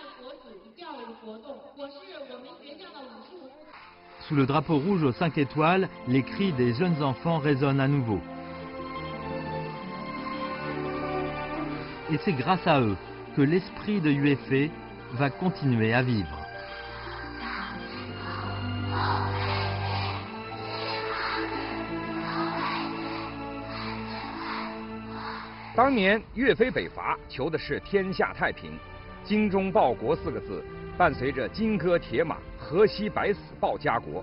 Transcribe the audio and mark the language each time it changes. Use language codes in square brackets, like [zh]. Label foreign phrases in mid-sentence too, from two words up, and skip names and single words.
[fr] Sous le drapeau rouge aux 5 étoiles, les cris des jeunes enfants résonnent à nouveau. Et c'est grâce à eux que l'esprit de UEFE va continuer à vivre. [zh] 当年岳飞北伐求的是天下太平，精忠报国4个字伴随着金戈铁马、河西百死报家国。